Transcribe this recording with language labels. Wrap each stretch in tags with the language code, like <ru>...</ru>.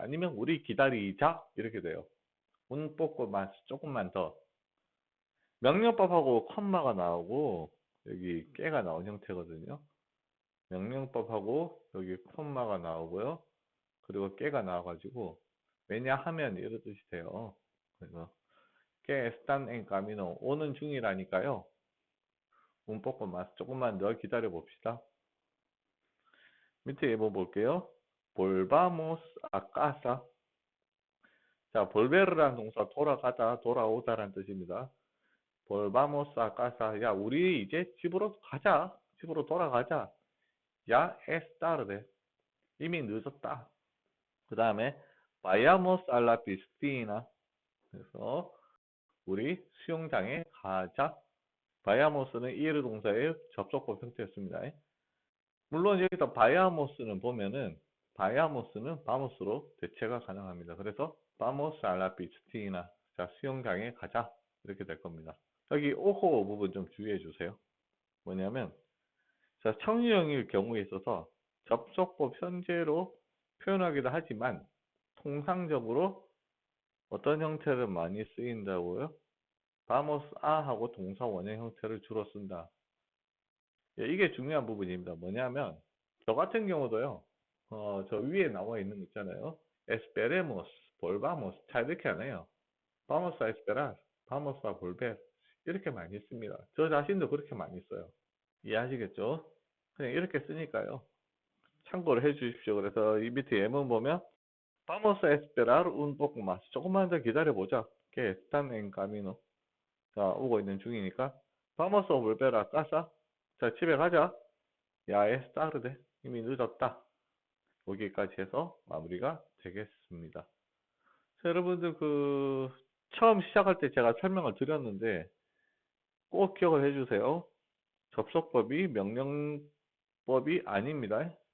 <ko>아니면 우리 기다리자. 이렇게 돼요.</ko> <es>un poco más.</es> <ko>조금만 더. 명령법하고 컴마가 나오고 여기 깨가 나온 형태거든요. 명령법하고 여기 콤마가 나오고요. 그리고 깨가 나와가지고 왜냐하면 이런 뜻이 돼요.</ko> <es>그래서 que están en camino</es> <ko>오는 중이라니까요.</ko> <es>un poco más</es> <ko>조금만 더 기다려 봅시다. 밑에 예보 볼게요.</ko> <es>volvamos a casa.</es> <ko>자, volver라는 동사 돌아가다, 돌아오다라는 뜻입니다.</ko> <es>volvamos a casa.</es> <ko>야, 우리 이제 집으로 가자. 집으로 돌아가자.</ko> <es>Ya es tarde.</es> <ko>이미 늦었다. 그 다음에</ko> <es>vayamos a la piscina.</es> <ko>그래서 우리 수영장에 가자. vayamos는 ir 동사의 접속법 형태였습니다. 물론 여기서 vayamos는 보면은 vayamos는 vamos로 대체가 가능합니다. 그래서</ko> <es>vamos a la piscina.</es> <ko>자, 수영장에 가자. 이렇게 될 겁니다. 여기 오호 부분 좀 주의해 주세요. 뭐냐면 자, 청유형일 경우에 있어서 접속법 현재로 표현하기도 하지만 통상적으로 어떤 형태를 많이 쓰인다고요? vamos a 하고 동사 원형 형태를 주로 쓴다. 예, 이게 중요한 부분입니다. 뭐냐면 저 같은 경우도요. 저 위에 나와 있는 거 있잖아요.</ko> <es>esperemos, volvamos</es> <ko>잘 이렇게 안 해요.</ko> <es>vamos a esperar, vamos a volver</es> <ko>이렇게 많이 씁니다. 저 자신도 그렇게 많이 써요. 이해하시겠죠? 그냥 이렇게 쓰니까요. 참고를 해 주십시오. 그래서 이 밑에 예문 보면</ko> <es>vamos a esperar un poco más.</es> <ko>조금만 더 기다려보자.</ko> <es>que están en camino.</es> <ko>자, 오고 있는 중이니까</ko> <es>vamos a volver a casa.</es> <ko>자, 집에 가자.</ko> <es>ya es tarde.</es> <ko>이미 늦었다. 여기까지 해서 마무리가 되겠습니다. 자, 여러분들 처음 시작할 때 제가 설명을 드렸는데 꼭 기억을 해주세요. 접속법이 명령법이 아닙니다.</ko>